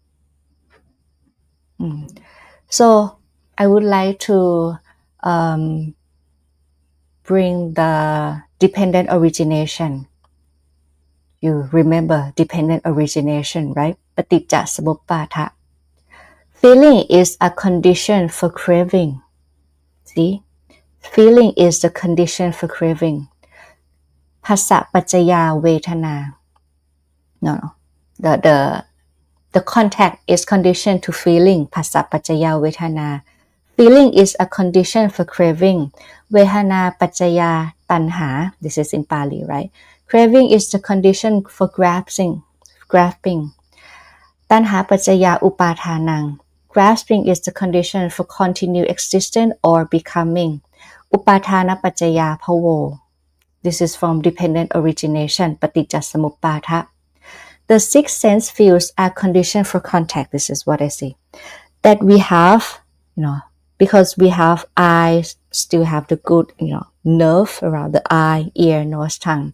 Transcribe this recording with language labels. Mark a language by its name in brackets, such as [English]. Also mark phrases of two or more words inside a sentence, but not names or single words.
[English] So I would like to bring the dependent origination. You remember dependent origination, right? [Pali] Paticca samuppada. [English] Feeling is a condition for craving. See? Feeling is the condition for craving. [Pali] Phassa paccaya vedana. [English] No. The contact is condition to feeling. [Pali] Phassa paccaya vedana. [English] Feeling is a condition for craving. [Pali] Vedana paccaya tanha. [English] This is in Pali, right? Craving is the condition for grasping. [Pali] Tanha paccaya upadhanang. [English] Grasping is the condition for continued existence or becoming. [Pali] Upadhana paccaya phavo. [English] This is from dependent origination, [Pali] paticca samuppada. [English] The six sense fields are conditioned for contact. This is what I see. That we have, because we have eyes, still have the good, nerve around the eye, ear, nose, tongue.